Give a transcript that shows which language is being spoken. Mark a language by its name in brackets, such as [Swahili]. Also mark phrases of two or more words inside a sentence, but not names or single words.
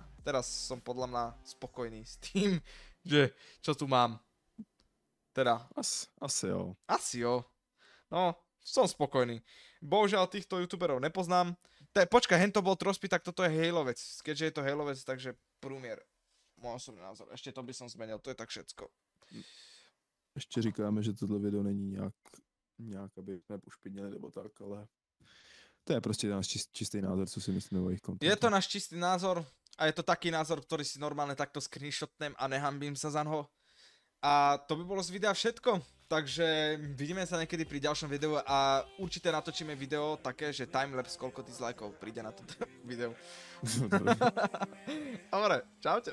[Slovak] Teraz som podľa mňa spokojný s tým, že čo tu mám. Teda. Asi jo. Asi jo. No, som spokojný. Bohužiaľ týchto youtuberov nepoznám. Počkaj, hen to bol Trospy, tak toto je Halovec. Keďže je to Halovec, takže průměr. Môj osobný názor. Ešte to by som zmenil, to je tak všetko. [Czech] Ještě říkáme, že tohle video není nějak aby jsme ušpinili nebo tak, ale to je prostě náš čistý názor, co si myslíme o jejich kontentu. [Slovak] Je to náš čistý názor a je to taký názor, ktorý si normálne takto screenshotnem a nehambím sa za něho. A to by bolo z videa všetko. Takže vidíme sa niekedy pri ďalšom videu a určite natočíme video také, že timelapse, koľko dislikeov príde na toto video. Dobre, čaute.